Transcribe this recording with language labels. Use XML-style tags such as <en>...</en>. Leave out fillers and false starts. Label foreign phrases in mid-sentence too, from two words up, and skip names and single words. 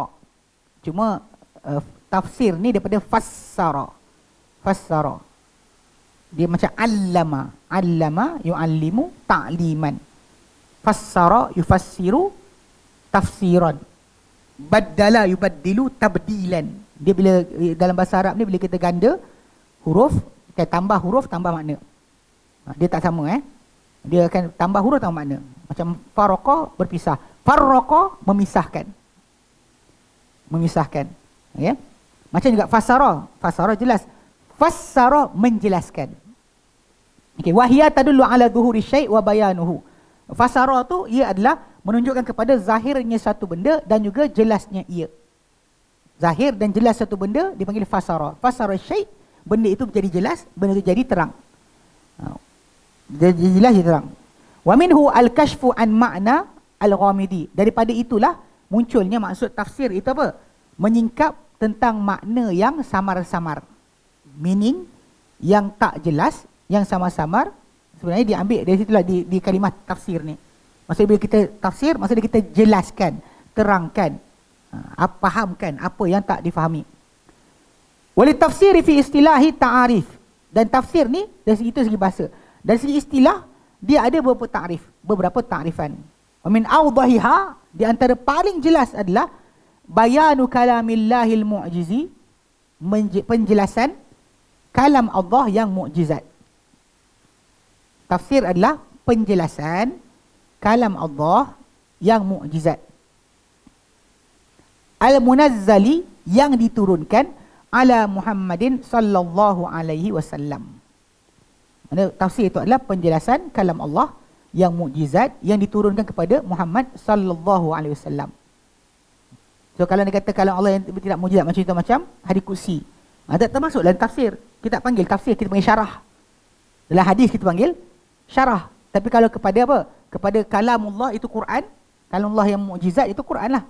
<ms>Cuma tafsir ni daripada fassara. Dia macam</ms> <ar>علّم يعلّم تعليمًا. فسّر يفسّر تفسيرًا. بدّل يبدّل تبديلًا.</ar> <ms>Dia bila dalam bahasa Arab ni bila kita ganda huruf, kita tambah huruf tambah makna. Dia tak sama Dia akan tambah huruf tambah makna. Macam faraqa berpisah, farraqa memisahkan. Ya. Macam juga fasara jelas, fassara menjelaskan. Okey,</ms> <ar>وهي تدل على ظهور شيء وبيانه.</ar> <ms>Fasara tu ia adalah menunjukkan kepada zahirnya satu benda dan juga jelasnya ia. Zahir dan jelas satu benda dipanggil fasara.</ms> <ar>فسر شيء',</ar> <ms>benda itu menjadi jelas, benda itu jadi terang. Jadi jelas, jadi terang.</ms> <ar>ومنه الكشف عن معنى الغامض.</ar> <ms>Daripada itulah munculnya maksud tafsir itu apa? Menyingkap tentang makna yang samar-samar. Meaning yang tak jelas, yang samar-samar, sebenarnya diambil dari situlah di kalimah tafsir ni. Maksudnya bila kita tafsir, maksudnya kita jelaskan, terangkan, fahamkan apa yang tak difahami.</ms> <ar>وللتفسير في الاصطلاح تعاريف.</ar> <ms>Dan tafsir ni dari segi bahasa. Dari segi istilah, dia ada beberapa ta'rifan.</ms> <ar>ومن أوضحها,</ar> <ms>di antara paling jelas adalah</ms> <ar>بيان كلام الله المعجز,</ar> <ms>penjelasan kalam Allah yang mukjizat. Tafsir adalah penjelasan kalam Allah yang mukjizat.</ms> <ar>Al-munazzali,</ar> <ms>yang diturunkan</ms> <ar>على محمد صلى الله عليه وسلم.</ar> <ms>Tafsir itu adalah penjelasan kalam Allah yang mukjizat yang diturunkan kepada Muhammad</ms> <ar>صلى الله عليه وسلم.</ar> <ms>So kalau dia kata kalam Allah yang tidak mukjizat macam itu, macam hadis kursi, tak termasuk dalam tafsir. Kita panggil tafsir, kita panggil syarah. Dalam hadis kita panggil syarah. Tapi kalau kepada apa? Kepada kalamullah itu Quran, kalamullah yang mukjizat itu Quran lah.</ms>